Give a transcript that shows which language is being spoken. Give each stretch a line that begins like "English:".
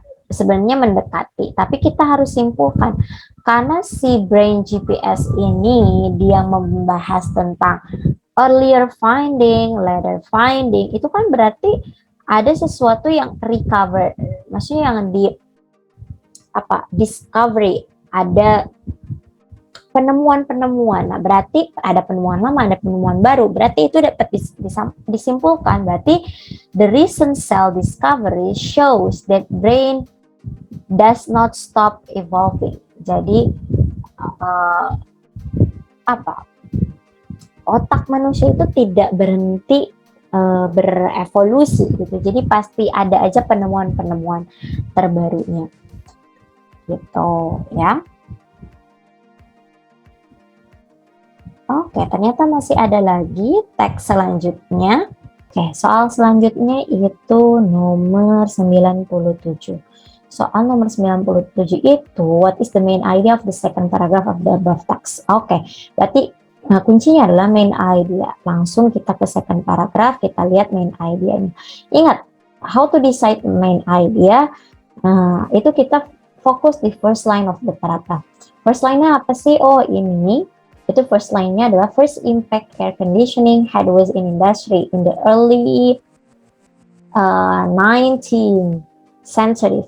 Indonesian: sebenarnya mendekati, tapi kita harus simpulkan karena si brain GPS ini dia membahas tentang
English: earlier finding, later finding,
Indonesian: itu kan berarti ada sesuatu yang recover, maksudnya yang di discovery, ada penemuan-penemuan. Nah, berarti ada penemuan lama, ada penemuan baru. Berarti itu dapat disimpulkan. Berarti
English: the recent cell discovery shows that brain does not stop evolving.
Indonesian: Jadi otak manusia itu tidak berhenti berevolusi gitu. Jadi pasti ada aja penemuan-penemuan terbarunya. Gitu ya. Oke, ternyata masih ada lagi teks selanjutnya. Oke, soal selanjutnya itu nomor 97. Soal nomor 97 itu,
English: what is the main idea of the second paragraph of the above text?
Indonesian: Oke, berarti kuncinya adalah main idea. Langsung kita ke second paragraph, kita lihat main idea-nya. Ingat,
English: how to decide main idea?
Indonesian: Nah, itu kita fokus di
English: first line of the paragraph.
Indonesian: First line-nya apa sih? Oh, ini. Itu
English: first line-nya adalah first impact air conditioning headways in industry in the early 19th century.